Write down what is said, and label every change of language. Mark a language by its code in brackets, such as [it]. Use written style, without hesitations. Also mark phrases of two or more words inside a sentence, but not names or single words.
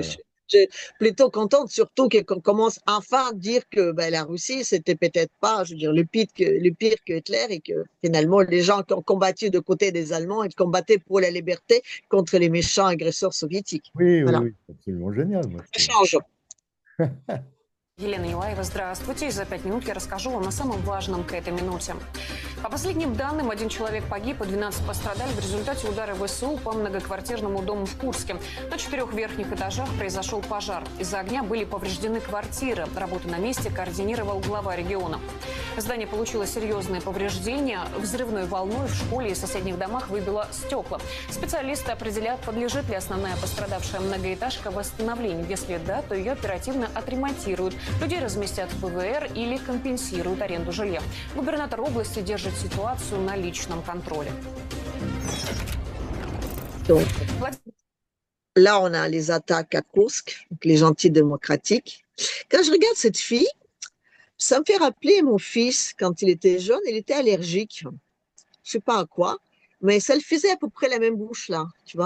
[fr] Je suis plutôt contente, surtout qu'on commence enfin à dire que ben, la Russie, c'était peut-être pas, je veux dire, le pire que Hitler, et que finalement, les gens qui ont combattu de côté des Allemands, ils combattaient pour la liberté contre les méchants agresseurs soviétiques. Oui, Voilà. oui, absolument génial. Moi, Ça change. [ru] Елена Юлаева, здравствуйте. И за 5 минут я расскажу вам о самом важном к этой минуте. По последним данным, 1 человек погиб и 12 пострадали в результате удара ВСУ по многоквартирному дому в Курске. На 4 верхних этажах произошел пожар. Из-за огня были повреждены квартиры. Работу на месте координировал глава региона. Здание получило серьезные повреждения. Взрывной волной в школе и соседних домах выбило стекла. Специалисты определят, подлежит ли основная пострадавшая многоэтажка восстановлению. Если да, то ее оперативно отремонтируют. Людей разместят в ПВР или компенсируют аренду жилья. Губернатор области держит ситуацию на личном контроле. [fr] Donc, là, on a les attaques à Kursk, donc les gentils démocratiques. Quand je regarde cette fille, ça me fait rappeler mon fils, quand il était jeune, il était allergique. Je sais pas à quoi, mais ça le faisait à peu près la même bouche, là, tu vois.